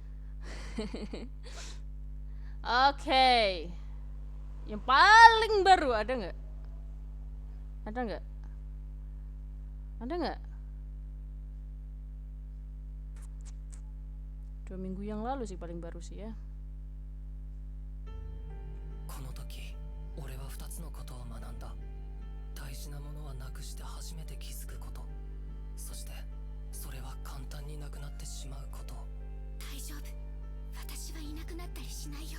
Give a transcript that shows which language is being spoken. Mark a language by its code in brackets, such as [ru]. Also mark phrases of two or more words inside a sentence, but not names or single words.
[id] Oke. Yang paling baru ada nggak? Ada nggak? Ada nggak? 2 minggu yang lalu sih paling baru sih ya. [ja] この時俺は2つのことを学んだ。大事なものはなくして初めて気づくこと、そしてそれは簡単になくなってしまうこと。大丈夫、私はいなくなったりしないよ。